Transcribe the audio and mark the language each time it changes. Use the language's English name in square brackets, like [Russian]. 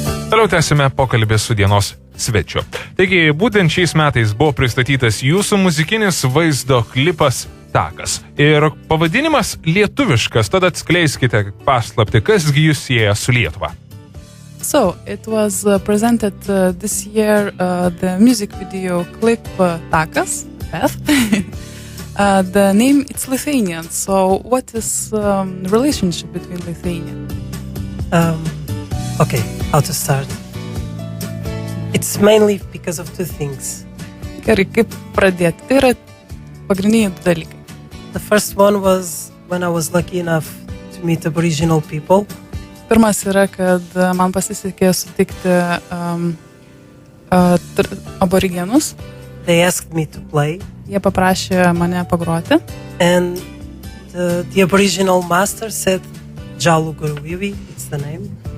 [Lithuanian] Toliau tęsime pokalbį su dienos svečiu. Taigi, būtent šiais metais buvo pristatytas jūsų muzikinis vaizdo klipas Takas. Ir pavadinimas lietuviškas, tad atskleiskite paslaptį, kasgi jūs sieja su Lietuva. [English] So, it was presented this year, the music video clip Takas, Beth. The name, it's Lithuanian, so what is relationship between Lithuania? Okay, how to start? It's mainly because of two things. [Lithuanian] Gerai, kaip pradėti? Tai yra pagrindiniai du dalykai. [English] The first one was when I was lucky enough to meet Aboriginal people. [Lithuanian] Pirmas yra, kad man pasisekė sutikti aborigenus. [English] They asked me to play. [Lithuanian] Jie paprašė mane pagroti. [English] And the Aboriginal master said, Jalu Guruwiwi, it's the name.